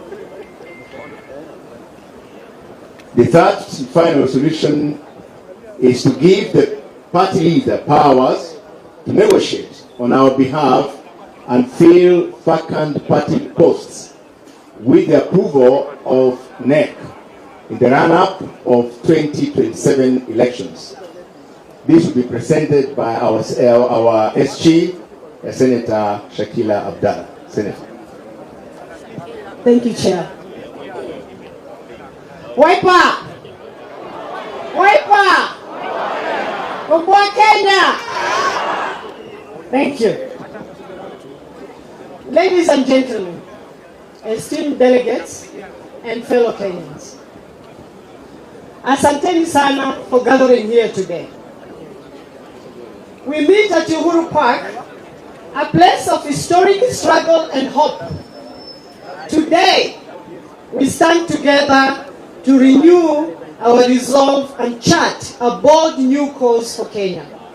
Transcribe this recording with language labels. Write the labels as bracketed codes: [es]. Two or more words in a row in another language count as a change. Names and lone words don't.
[en] The third final resolution is to give the party leader powers to negotiate on our behalf and fill vacant party posts with the approval of NEC in the run-up of 2027 elections. This will be presented by our SG, Senator Shakila Abdallah. Senator. Thank you, Chair. Wiper! [sw] Wiper! Kwa Kenya! [en] Thank you. Ladies and gentlemen, esteemed delegates and fellow Kenyans, [sw] asanteni sana [en] for gathering here today. We meet at Uhuru Park, a place of historic struggle and hope. Today, we stand together to renew our resolve and chart a bold new course for Kenya.